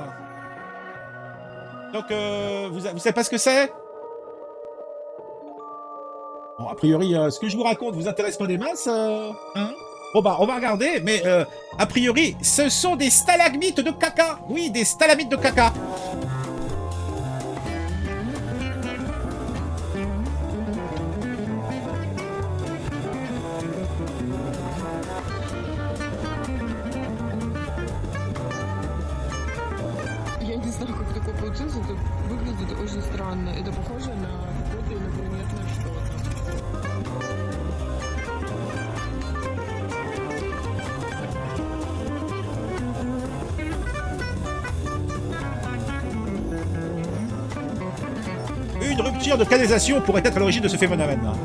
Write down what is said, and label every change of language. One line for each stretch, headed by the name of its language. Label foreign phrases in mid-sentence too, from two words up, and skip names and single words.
French: Donc, vous savez pas ce que c'est? Bon, a priori, ce que je vous raconte vous intéresse pas des masses, hein? Bon bah, on va regarder, mais a priori, ce sont des stalagmites de caca. Oui, des stalagmites de caca.
Russian: Я не знаю, как такое получилось. Это выглядит очень странно. Это похоже на какое-то инопланетное что-то.
French: Une rupture de canalisation pourrait être à l'origine de ce phénomène.